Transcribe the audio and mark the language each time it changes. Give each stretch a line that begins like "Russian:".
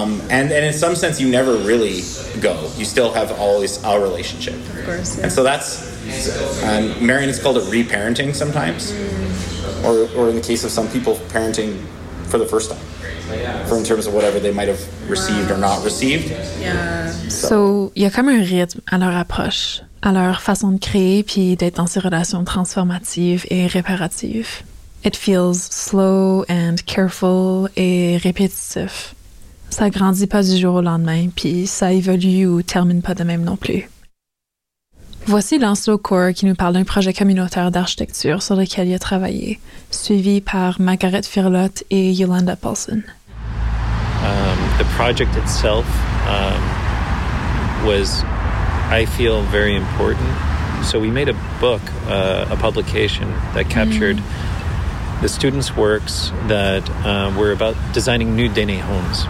English: And in some sense, you never really go. You still have always a relationship. Of course, yeah. And so that's, Marian has called it reparenting sometimes. Mm. Or in the case of some people, parenting for the first time. For in terms of whatever they might have received or not received. Yeah.
French: So, y a comme un rythme à leur approche, à leur façon de créer puis d'être dans ces relations transformatives et réparatives.
English: It feels slow and careful
French: et répétitif. Ça grandit pas du jour au lendemain, puis ça évolue ou termine pas de même non plus. Voici Lancelot Core qui nous parle d'un projet communautaire d'architecture sur lequel il a travaillé, suivi par Margaret Firlot et Yolanda Paulson.
English: The project itself was, I feel, very important. So we made a book, a publication that captured the students' works that were about designing new dene homes.